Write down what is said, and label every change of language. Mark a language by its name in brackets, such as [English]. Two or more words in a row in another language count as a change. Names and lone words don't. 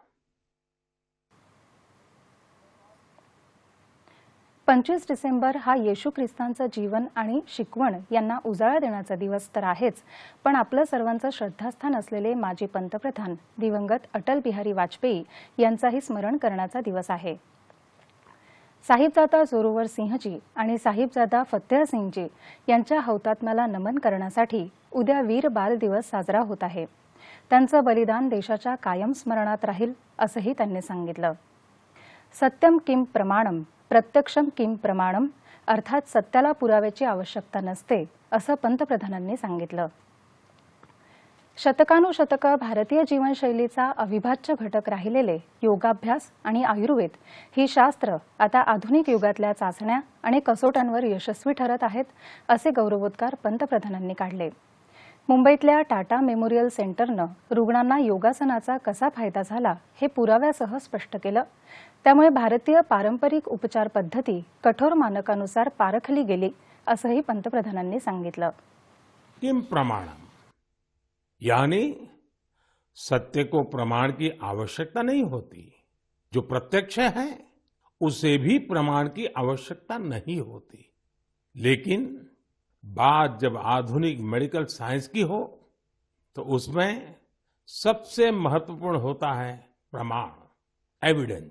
[Marathi] 25 डिसेंबर हा येशू ख्रिस्तांचं जीवन आणि शिकवण यांना उजाळा देण्याचा दिवस तर आहेच, पण आपलं सर्वांचं श्रद्धास्थान असलेले माजी पंतप्रधान दिवंगत अटल बिहारी वाजपेयी यांचाही स्मरण करण्याचा दिवस आहे. साहिबजादा जोरावर सिंहजी आणि साहिबजादा फतेह सिंगजी यांच्या हौतात्म्याला नमन करण्यासाठी उद्या वीर बाल दिवस साजरा होत आहे. त्यांचं बलिदान देशाच्या कायम स्मरणात राहील, असंही त्यांनी सांगितलं. [Sanskrit] सत्यम किम प्रमाणम प्रत्यक्षम किम प्रमाणम, [Marathi] अर्थात सत्याला पुराव्याची आवश्यकता नसते, असं पंतप्रधानांनी सांगितलं. शतकानुशतकं भारतीय जीवनशैलीचा अविभाज्य घटक राहिलेले योगाभ्यास आणि आयुर्वेद ही शास्त्र आता आधुनिक युगातल्या चाचण्या आणि कसोट्यांवर यशस्वी ठरत आहेत, असे गौरवोद्गार पंतप्रधानांनी काढले. मुंबईतल्या टाटा मेमोरियल सेंटरनं रुग्णांना योगासनाचा कसा फायदा झाला हे पुराव्यासह स्पष्ट केलं. त्यामुळे भारतीय पारंपरिक उपचार पद्धती कठोर मानकानुसार पारखली गेली, असंही पंतप्रधानांनी सांगितलं. [Sanskrit] किम प्रमाणम [Hindi] यानी सत्य को प्रमाण की आवश्यकता नहीं होती, जो प्रत्यक्ष है उसे भी प्रमाण की आवश्यकता नहीं होती। लेकिन बात जब आधुनिक [English] medical science [Hindi] की हो तो उसमें सबसे महत्वपूर्ण होता है प्रमाण, एविडेंस।